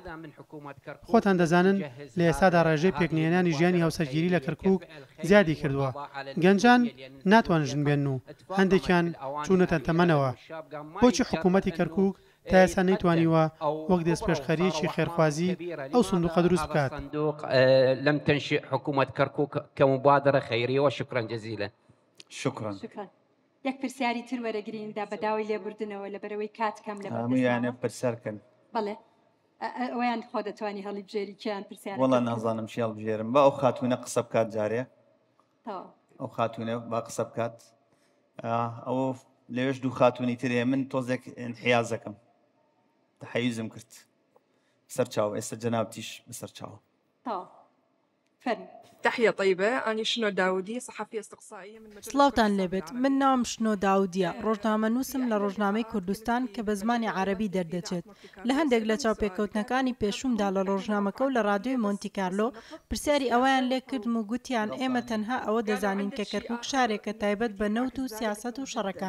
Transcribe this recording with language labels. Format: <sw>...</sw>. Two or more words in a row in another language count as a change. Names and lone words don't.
<ckb>خۆتان دەزانن لە ئێستادا ڕێژەی پێکنێنانی ژیانی هاوسەرگیری لە کەرکووک زیادی کردووە. گەنجان ناتوان ژن بێن و هەندێکیان چوونەتە تەمەنەوە. بۆچی حکوومەتی کەرکووک تا ئێستا نەیتوانیوە وەک دەستپێشخەریەکی خێرخوازی ئەو سندوقە دروست بکات؟</ckb> <ar>لم تنشئ حكومة كركوك كمبادرة خيرية وشكرا جزيلا. شكرا.</ar> <ckb>یەک پرسیاری تر وەرەگریندا بە داوای لێبوردنەوە لە بەرەوەی کات کەم لە هەموویانە پرسیارکەن. بەڵێ ئەویان خۆ دەتوانی هەڵی بژێری کیان پرسیار. وەڵا نازانم چی هەڵبژێرم بە ئەو خاتوونە قسە بکات جارێ ئەو خاتوونە با قسە بکات. ئەو لەوێش دوو خاتوونی ترێ من تۆزێک انحیازەکەم تحەیزم کرد بەسەر چاو ئێستا جەنابتیش بەسەر چاو.</ckb> <ar>تحية طيبة، أنا شنو داودي صحفية استقصائية من</ar> <ckb>سلاوتان لێبێت من ناوم شنۆ داودیە ڕۆژنامەنووسم لە ڕۆژنامەی کوردستان کە بە زمانی عەرەبی دەردەچێت. لە هەندێک لە چاوپێکەوتنەکانی پێشومدا لە ڕۆژنامەکە و لە ڕادیۆی مۆنتی کارلۆ پرسیاری ئەویان لێ کردم و گوتیان ئێمە تەنها ئەوە دەزانین کە کەرکووک شارێکە تایبەت بە نەوت و سیاسەت و شەڕەکان.</ckb>